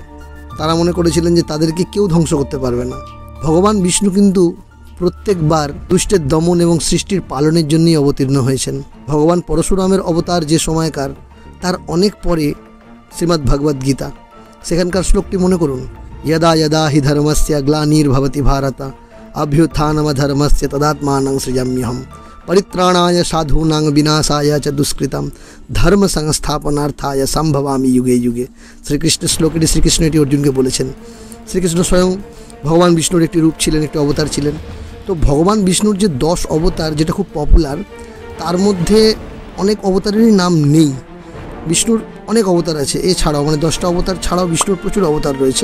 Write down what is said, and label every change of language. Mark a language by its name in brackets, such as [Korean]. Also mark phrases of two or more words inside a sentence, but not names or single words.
[Bangla] তারা মনে করেছিলেন যে তাদেরকে কেউ ধ্বংস করতে পারবে না। ভগবান বিষ্ণু কিন্তু প্রত্যেকবার দুষ্টের দমন এবং সৃষ্টির পালনের জন্যই অবতীর্ণ হয়েছেন। ভগবান পরশুরামের অবতার যে সময়কার, তার অনেক পরে শ্রীমদ্ ভগবদ্ গীতা, সেখানকার শ্লোকটি মনে করুন, [Sanskrit] यदा यदा हि धर्मस्य ग्लानिर्भवति भारत अभ्युत्थानमधर्मस्य तदात्मानं सृजाम्यहं परित्राणाय साधूनां विनाशाय च दुष्कृतं धर्म संस्थापनार्थाय संभवामि युगे युगे। [Bangla] শ্রীকৃষ্ণ শ্লোকটি শ্রীকৃষ্ণ এটি অর্জুনকে বলেছেন। শ্রীকৃষ্ণ স্বয়ং ভগবান বিষ্ণুর একটি রূপ ছিলেন, একটি অবতার ছিলেন। তো ভগবান বিষ্ণুর যে 10 অবতার, যেটা খুব পপুলার, তার মধ্যে অনেক অবতারেরই নাম নেই। বিষ্ণুর অনেক অবতার আছে, এছাড়াও 10টা অবতার ছাড়াও বিষ্ণুর প্রচুর অবতার রয়েছে।